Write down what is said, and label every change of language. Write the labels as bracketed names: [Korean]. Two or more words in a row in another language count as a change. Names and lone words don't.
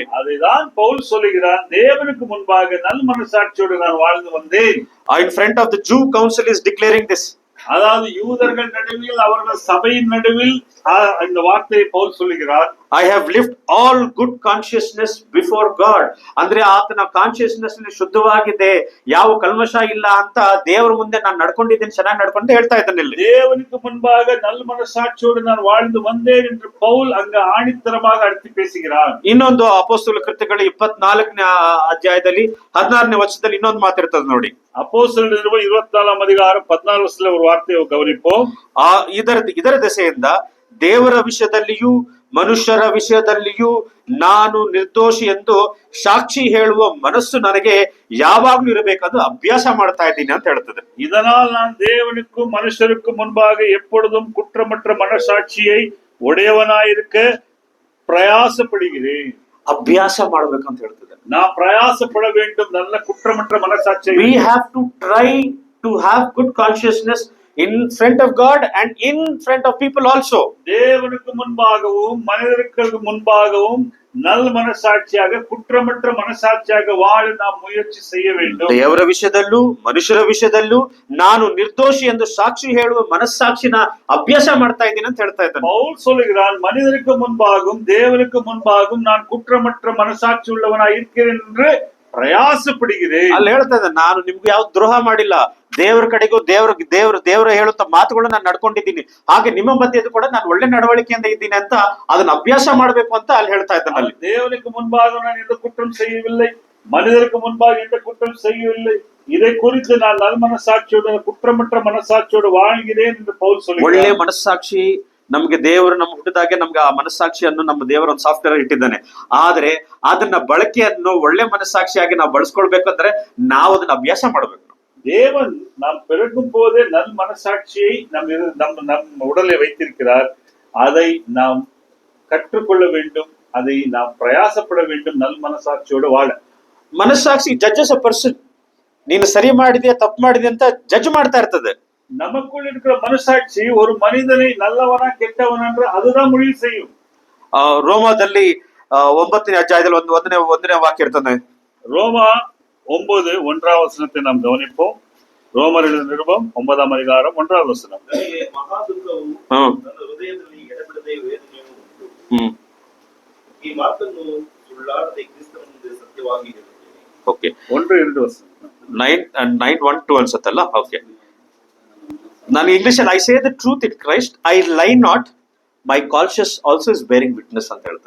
[Tamil] அதைதான் பவுல் சொல்லுகிறான், தேவனுக்கு முன்பாக நல் மனசாட்சியோடு நான் வாழ்ந்து வந்தேன். [English] In front of the Jew council is declaring this. [Tamil] அதாவது யூதர்கள் நடுவில் அவர்கள் சபையின் நடுவில் இந்த வார்த்தையை பவுல் சொல்லுகிறார். [English] I have lived all good consciousness before God. [Kannada] ಅಂದ್ರೆ ಆತನ ಕಾನ್ಶಿಯಸ್ನೆಸ್ ಶುದ್ಧವಾಗಿದೆ, ಯಾವ ಕಲ್ಮಶ ಇಲ್ಲ ಅಂತ ದೇವರ ಮುಂದೆ ನಾನು ನಡ್ಕೊಂಡಿದ್ದೀನಿ, ಚೆನ್ನಾಗಿ ನಡ್ಕೊಂಡು ಹೇಳ್ತಾ ಇದ್ದಾನೆ ಇಲ್ಲಿ. [Tamil] தேவனுக்கு முன்பாக நல் மனசாட்சியோடு நான் வாழ்ந்து வந்தேன் என்று பவுல் அங்க ஆணித்தரமாக அடித்து பேசுகிறார். [Kannada] ಇನ್ನೊಂದು ಅಪೊಸ್ತಲ ಕೃತ್ಯಗಳು 24ನೇ ಅಧ್ಯಾಯದಲ್ಲಿ 16ನೇ ವಚನದಲ್ಲಿ ಇನ್ನೊಂದು ಮಾತಿರ್ತದೆ ನೋಡಿ. [Tamil] அப்போஸ்தலர் 24ஆம் அதிகாரம் 14 வசனத்துல ஒரு வார்த்தையை கவனிப்போம். [Kannada] ಇದರ ದೆಸೆಯಿಂದ ದೇವರ ವಿಷಯದಲ್ಲಿಯೂ ಮನುಷ್ಯರ ವಿಷಯದಲ್ಲಿಯೂ ನಾನು ನಿರ್ದೋಷಿ ಎಂದು ಸಾಕ್ಷಿ ಹೇಳುವ ಮನಸ್ಸು ನನಗೆ ಯಾವಾಗ್ಲೂ ಇರಬೇಕದು ಅಭ್ಯಾಸ ಮಾಡ್ತಾ ಇದ್ದೀನಿ ಅಂತ ಹೇಳ್ತದೆ. [Tamil] இதனால் நான் தேவனுக்கும் மனுஷருக்கும் முன்பாக எப்பொழுதும் குற்றமற்ற மனசாட்சியை உடையவனாயிருக்க பிரயாசப்படுகிறேன். [Kannada] ಅಭ್ಯಾಸ ಮಾಡ್ಬೇಕಂತ ಹೇಳ್ತದೆ. [Tamil] நான் பிரயாசப்பட வேண்டும் நல்ல குற்றமற்ற மனசாட்சி. [English] We have to try to have good consciousness in front of God and in front of people also. [Tamil] தேவனுக்கு முன்பாகவும் மனிதர்களுக்கு முன்பாகவும் நல் மனசாட்சியாக குற்றமற்ற மனசாட்சியாக வாழ நாம் முயற்சி செய்ய வேண்டும். [Kannada] ದೇವರ ವಿಷಯದಲ್ಲೂ ಮನುಷ್ಯರ ವಿಷಯದಲ್ಲೂ ನಾನು ನಿರ್ದೋಷಿ ಎಂದು ಸಾಕ್ಷಿ ಹೇಳುವ ಮನಸ್ಸಾಕ್ಷಿನ ಅಭ್ಯಾಸ ಮಾಡ್ತಾ ಇದ್ದೀನಿ ಅಂತ ಹೇಳ್ತಾ ಇದ್ದಾನೆ. [Tamil] பவுல் சொல்லுகிறான், மனிதருக்கு முன்பாகவும் தேவனுக்கு முன்பாகவும் நான் குற்றமற்ற மனசாட்சி உள்ளவனாய் இருக்கிறேன் என்று ಪ್ರಯಾಸಪಡುகிறேன். [Kannada] ಅಲ್ಲಿ ಹೇಳ್ತಾ ಇದ್ದಾನೆ, ನಾನು ನಿಮ್ಗೆ ಯಾವ ದ್ರೋಹ ಮಾಡಿಲ್ಲ, ದೇವರ ಕಡೆಗೂ ದೇವರ ಹೇಳುತ್ತ ಮಾತುಗಳು ನಾನು ನಡ್ಕೊಂಡಿದ್ದೀನಿ, ಹಾಗೆ ನಿಮ್ಮ ಮಧ್ಯದ ಕೂಡ ನಾನು ಒಳ್ಳೆ ನಡವಳಿಕೆಯಿಂದ ಇದ್ದೀನಿ ಅಂತ ಅದನ್ನ ಅಭ್ಯಾಸ ಮಾಡ್ಬೇಕು ಅಂತ ಅಲ್ಲಿ ಹೇಳ್ತಾ ಇದ್ದಾನೆ. ಅಲ್ಲಿ [Tamil] தேவனுக்கு முன்பாக நான் எந்த குற்றம் செய்யவில்லை, மனிதருக்கு முன்பாக எந்த குற்றம் செய்யவில்லை, இதை குறித்து நான் நல் மனசாட்சியோடு குற்றமற்ற மனசாட்சியோடு வாழ்கிறேன் என்று பவுல் சொல்லுகிறார். [Kannada] ಒಳ್ಳೆ ಮನಸ್ಸಾಕ್ಷಿ ನಮ್ಗೆ ದೇವರು ನಮ್ಮ ಹುಟ್ಟಿದಾಗೆ ನಮ್ಗೆ ಆ ಮನಸ್ಸಾಕ್ಷಿಯನ್ನು ನಮ್ಮ ದೇವರ ಒಂದು ಸಾಫ್ಟ್ವೇರ್ ಇಟ್ಟಿದ್ದಾನೆ. ಆದ್ರೆ ಅದನ್ನ ಬಳಕೆಯನ್ನು ಒಳ್ಳೆ ಮನಸ್ಸಾಕ್ಷಿಯಾಗಿ ನಾವು ಬಳಸ್ಕೊಳ್ಬೇಕಂದ್ರೆ ನಾವು ಅದನ್ನ ಅಭ್ಯಾಸ ಮಾಡ್ಬೇಕು. [Tamil] தேவன் நாம் பிறக்கும் போதே நல் மனசாட்சியை நம் உடலை வைத்திருக்கிறார். அதை நாம் கற்றுக்கொள்ள வேண்டும், அதை நாம் பிரயாசப்பட வேண்டும் நல் மனசாட்சியோடு வாழ. [English] ಮನಸ್ಸಾಕ್ಷಿ judges a person. [Kannada] ನೀನು ಸರಿ ಮಾಡಿದೆ ತಪ್ಪು ಮಾಡಿದೆ ಅಂತ ಜಡ್ಜ್ ಮಾಡ್ತಾ ಇರ್ತದೆ. [Tamil] நமக்குள் இருக்கிற மனசாட்சி ஒரு மனிதனை நல்லவனா கெட்டவனா என்று அதுதான் முடிவு செய்யும். [Kannada] ರೋಮಾದಲ್ಲಿ 9ನೇ ಅಧ್ಯಾಯದಲ್ಲಿ ಒಂದನೇ ವಾಕ್ಯ ಇರ್ತದೆ. [Tamil] ரோமா 9 1ஆம் வசனத்தை நாம் கவனிப்போம். ரோமர் எழுதின நிருபம் 9ஆம் அதிகாரம் 1ஆம் வசனம். [Kannada] ಈ ಮಾತನ್ನು ಸುಳ್ಳಾಡದೆ ಕ್ರಿಸ್ತನ ಮುಂದೆ ಸತ್ಯವಾಗಿ ಹೇಳುತ್ತೇನೆ. ಓಕೆ, 1-2 ವಸನ [English] 9:1-2 [Kannada] ಅನ್ಸುತ್ತಲ್ಲ. ಓಕೆ, ನಾನು ಇಂಗ್ಲಿಷಲ್ಲಿ [English] I say the truth in Christ, I lie not, my conscience also is bearing witness [Kannada] ಅಂತ ಹೇಳ್ತಾರೆ.